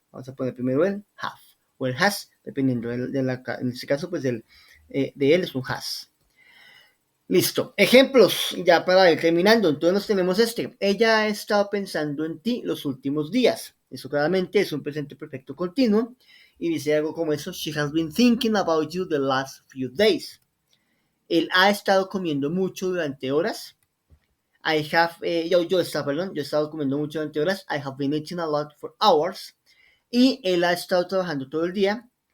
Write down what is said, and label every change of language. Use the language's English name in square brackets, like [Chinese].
[Spanish] Vamos a poner primero el have o el has, dependiendo en este caso, pues de él es un has. Listo. Ejemplos, ya para ir terminando. Entonces tenemos este. Ella ha estado pensando en ti los últimos días. Eso claramente es un presente perfecto continuo. Y dice algo como eso. [English] She has been thinking about you the last few days. [Spanish] Él ha estado comiendo mucho durante horas. Yo he estado comiendo mucho durante horas. [English] I have been eating a lot for hours. [Spanish] Y él ha estado trabajando todo el día.